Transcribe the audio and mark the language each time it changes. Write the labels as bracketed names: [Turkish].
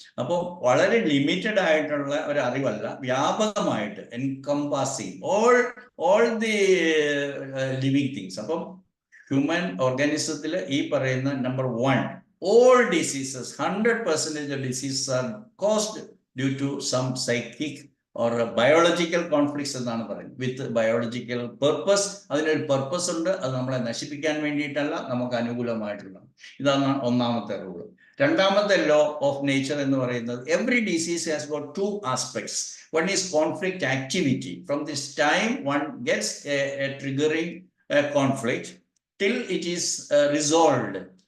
[Malayalam] അപ്പോൾ വളരെ ലിമിറ്റഡ് ആയിട്ടുള്ള ഒരു അറിവല്ല, വ്യാപകമായിട്ട് [English] Encompassing all the living things. [Malayalam] അപ്പം ഹ്യൂമൻ ഓർഗാനിസത്തിൽ ഈ പറയുന്ന number 1, [English] all diseases, 100% of diseases are caused due to some psychic or biological conflicts [Malayalam] എന്നാണ് പറയുന്നത്. [English] With biological purpose. [Malayalam] അതിനൊരു പർപ്പസ് ഉണ്ട്. അത് നമ്മളെ നശിപ്പിക്കാൻ വേണ്ടിയിട്ടല്ല, നമുക്ക് അനുകൂലമായിട്ടുള്ള. ഇതാണ് ഒന്നാമത്തെ റൂള്. രണ്ടാമത്തെ ലോ ഓഫ് നേച്ചർ എന്ന് പറയുന്നത് [English] Every disease has got two aspects. One is conflict activity. From this time one gets a triggering conflict till it is resolved.